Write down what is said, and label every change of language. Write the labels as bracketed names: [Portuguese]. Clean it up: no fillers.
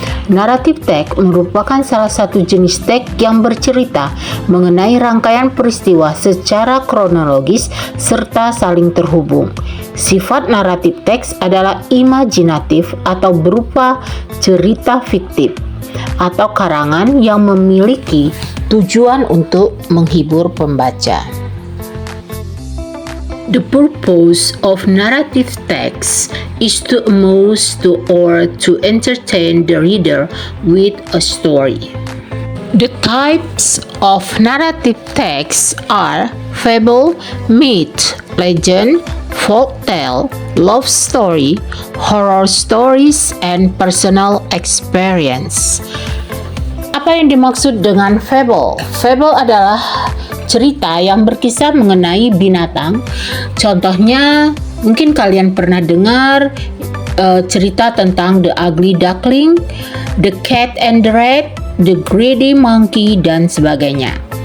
[Indonesian] Naratif teks merupakan salah satu jenis teks yang bercerita mengenai rangkaian peristiwa secara kronologis serta saling terhubung. Sifat naratif teks adalah imajinatif atau berupa cerita fiktif atau karangan yang memiliki tujuan untuk menghibur pembaca. [English] The purpose of narrative text is to amuse or to entertain the reader with a story. The types of narrative texts are fable, myth, legend, folktale, love story, horror stories, and personal experience. [Indonesian] Apa yang dimaksud dengan fable? Fable adalah cerita yang berkisah mengenai binatang. Contohnya, mungkin kalian pernah dengar cerita tentang The Ugly Duckling, The Cat and the Rat, The Greedy Monkey, dan sebagainya.